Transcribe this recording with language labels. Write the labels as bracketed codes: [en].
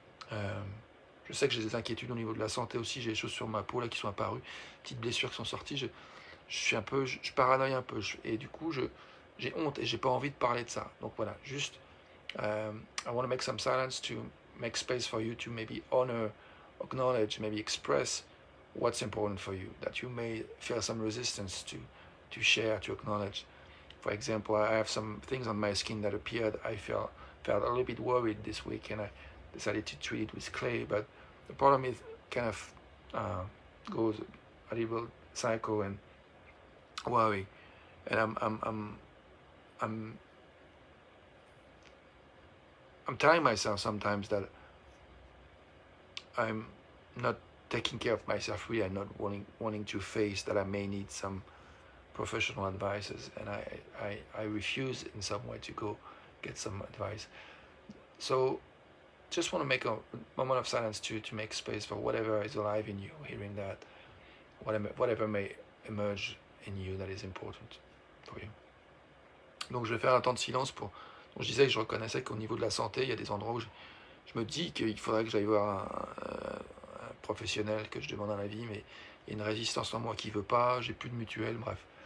[fr] Je sais que j'ai des inquiétudes au niveau de la santé aussi, j'ai des choses sur ma peau là qui sont apparues, petites blessures qui sont sorties, je suis un peu, je paranoïe un peu, et du coup j'ai honte et j'ai pas envie de parler de ça. Donc voilà, juste [en] I want to make some silence to make space for you to maybe honor, acknowledge, maybe express what's important for you, that you may feel some resistance to share, to acknowledge. For example, I have some things on my skin that appeared. I felt a little bit worried this week, and I decided to treat it with clay. But the problem is kind of goes a little psycho and worry, and I'm telling myself sometimes that I'm not taking care of myself really. I'm not wanting to face that I may need some professional advices, and I refuse in some way to go get some advice. So just want to make a moment of silence to make space for whatever is alive in you, hearing that, whatever may emerge in you that is important for you. [fr] Donc je vais faire un temps de silence pour... Donc je disais que je reconnaissais qu'au niveau de la santé, il y a des endroits où je me dis qu'il faudrait que j'aille voir un professionnel, que je demande un avis, mais il y a une résistance en moi qui ne veut pas, j'ai plus de mutuelle, bref.